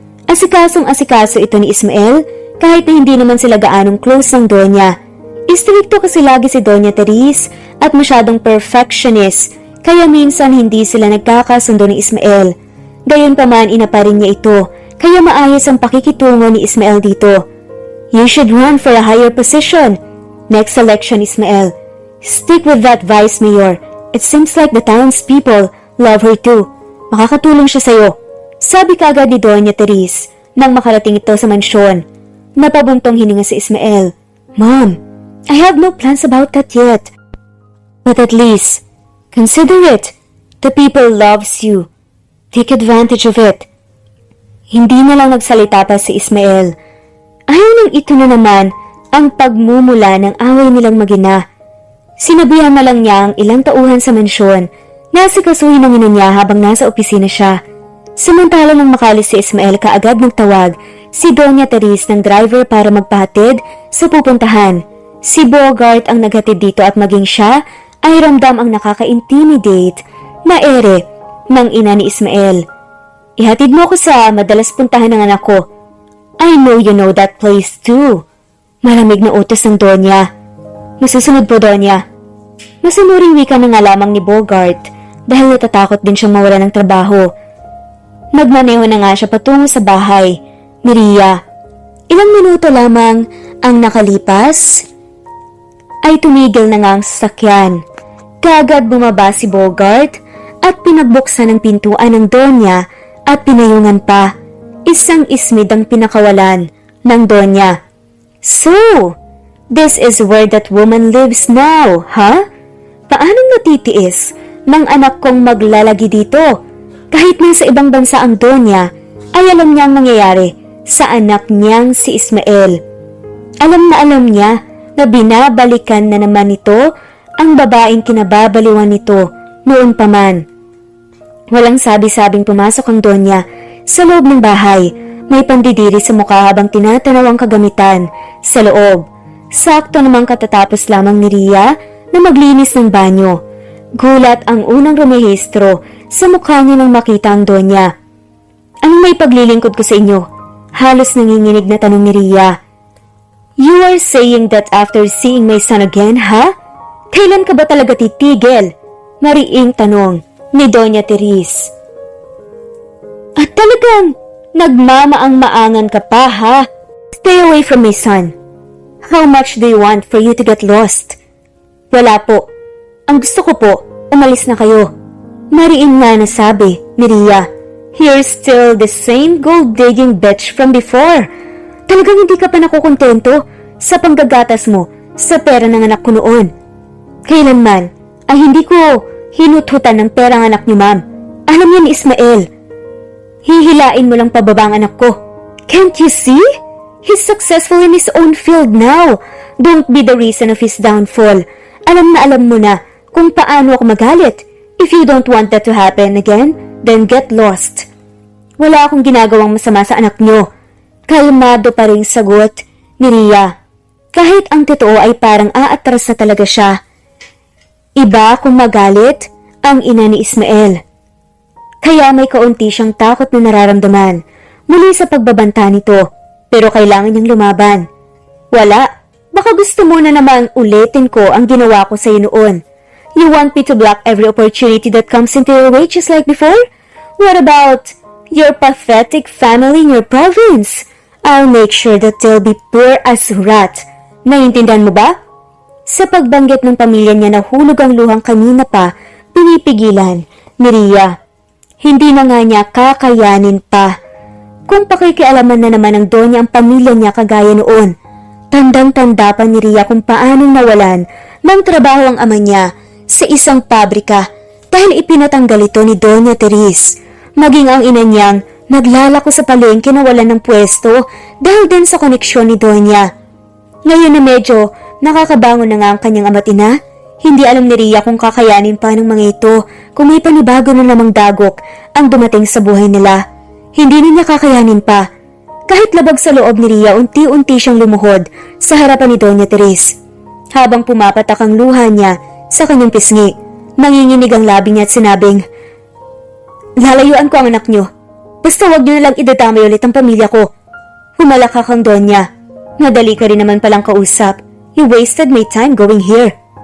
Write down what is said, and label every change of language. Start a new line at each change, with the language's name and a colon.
Filipino: Asikasong-asikaso ito ni Ismael kahit na hindi naman sila gaanong close ng Doña. Istrikto kasi lagi si Doña Therese at masyadong perfectionist kaya minsan hindi sila nagkakasundo ni Ismael. Gayon pa man ina pa rin niya ito kaya maayos ang pakikitungo ni Ismael dito.
English: You should run for a higher position. Next election, Ismael. Stick with that vice mayor. It seems like the townspeople love her too.
Filipino: Makakatulong siya sa'yo. Sabi kaagad ni Doña Therese nang makarating ito sa mansyon. Napabuntong hininga si Ismael.
English: Mom, I have no plans about that yet. But at least, consider it. The people loves you. Take advantage of it.
Filipino: Hindi na lang nagsalita pa si Ismael. Ayaw nang ito na naman ang pagmumula ng away nilang mag-ina. Sinabihan na lang niya ang ilang tauhan sa mansyon na asikasuhin ng ina niya habang nasa opisina siya. Samantala nang makalis si Ismael kaagad nagtawag si Doña Therese ng driver para magpahatid sa pupuntahan. Si Bogart ang naghatid dito at maging siya ay ramdam ang nakaka-intimidate na ere ng ina ni Ismael. Ihatid mo ko sa madalas puntahan ng anak ko.
English: I know you know that place too.
Filipino: Malamig na utos ng Donya. Masusunod po, Donya. Masunuring wika na nga lamang ni Bogart dahil natatakot din siyang mawala ng trabaho. Nagmaneho na nga siya patungo sa bahay ni Ria. Ilang minuto lamang ang nakalipas ay tumigil na nga ang sasakyan. Kaagad bumaba si Bogart at pinagbuksan ang pintuan ng Donya at pinayungan pa. Isang ismid ang pinakawalan ng Donya.
English: So, this is where that woman lives now, ha?
Filipino: Paanong natitiis ng anak kong maglalagi dito? Kahit nasa ibang bansa ang Donya, ay alam niya ang nangyayari sa anak niyang si Ismael. Alam niya na binabalikan na naman nito ang babaeng kinababaliwan nito noon pa man. Walang sabi-sabing pumasok ang Donya sa loob ng bahay. May pandidiri sa mukha habang tinatanaw ang kagamitan sa loob. Sakto namang katatapos lamang ni Ria na maglinis ng banyo. Gulat ang unang rumehistro sa mukha niya nang makita ang Donya. Anong may paglilingkod ko sa inyo? Halos nanginginig na tanong ni Ria.
English: You are saying that after seeing my son again, ha?
Filipino: Kailan ka ba talaga titigil? Mariing tanong ni Doña Therese. At talagang nagmamaang-maangan ka pa, ha?
English: Stay away from my son. How much do you want for you to get lost?
Filipino: Wala po. Ang gusto ko po, umalis na kayo. Mariin nga nasabi ni Ria.
English: You're still the same gold-digging bitch from before.
Filipino: Talagang hindi ka pa nakukontento sa panggagatas mo sa pera ng anak ko noon. Kailanman ay hindi ko hinuthutan ng pera ng anak niyo, ma'am. Alam niya ni Ismael. Hihilain mo lang pababa ang anak ko.
English: Can't you see? He's successful in his own field now. Don't be the reason of his downfall.
Filipino: Alam mo na kung paano ako magalit.
English: If you don't want that to happen again, then get lost.
Filipino: Wala akong ginagawang masama sa anak niyo. Kalmado pa rin sagot ni Ria. Kahit ang totoo ay parang aatras na talaga siya. Iba kung magalit ang ina ni Ismael. Kaya may kaunti siyang takot na nararamdaman muli sa pagbabanta nito, pero kailangan niyang lumaban. Wala, baka gusto mo na namang ulitin ko ang ginawa ko sa iyo noon.
English: You want me to block every opportunity that comes into your way just like before? What about your pathetic family in your province? I'll make sure that they'll be poor as rat.
Filipino: Naiintindihan mo ba? Sa pagbanggit ng pamilya niya na hulog ang luhang kanina pa, pinipigilan ni Ria. Hindi na nga niya kakayanin pa. Kung pakikialaman na naman ng Donya ang pamilya niya kagaya noon, tandang-tanda pa ni Ria kung paanong nawalan ng trabaho ang ama niya sa isang pabrika dahil ipinatanggal ito ni Doña Teres. Maging ang ina niyang naglalako sa palengke na wala ng pwesto dahil din sa koneksyon ni Donya. Ngayon na medyo nakakabangon na nga ang kanyang ama't ina, hindi alam ni Ria kung kakayanin pa ng mga ito kung may panibago na namang dagok ang dumating sa buhay nila. Hindi na niya kakayanin pa. Kahit labag sa loob ni Ria, unti-unti siyang lumuhod sa harapan ni Doña Teres. Habang pumapatak ang luha niya sa kanyang pisngi, nanginginig ang labi niya at sinabing, "Lalayuan ko ang anak niyo. Basta huwag niyo na lang idadamay ulit ang pamilya ko." Humalakak ang Donya. "Madali ka rin naman palang kausap.
English: You wasted my time going here."